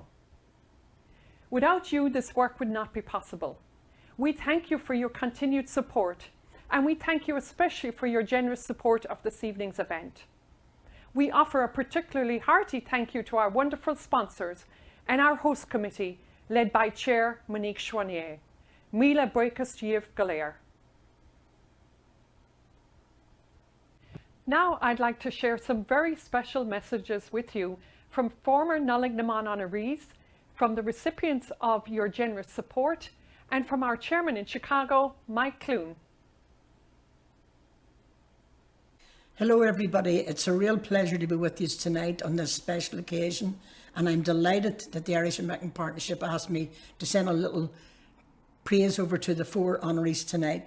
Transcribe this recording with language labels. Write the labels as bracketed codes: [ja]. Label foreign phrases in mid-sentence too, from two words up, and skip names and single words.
[en] Without you, this work would not be possible. We thank you for your continued support, and we thank you especially for your generous support of this evening's event. We offer a particularly hearty thank you to our wonderful sponsors and our host committee, led by Chair Monique Chouanier. [ga] Míle buíochas díobh go léir. [en] Now I'd like to share some very special messages with you from former Nollaig honorees, from the recipients of your generous support, and from our chairman in Chicago, Mike Clune. Hello everybody, it's a real pleasure to be with you tonight on this special occasion, and I'm delighted that the Irish American Partnership asked me to send a little praise over to the 4 honorees tonight.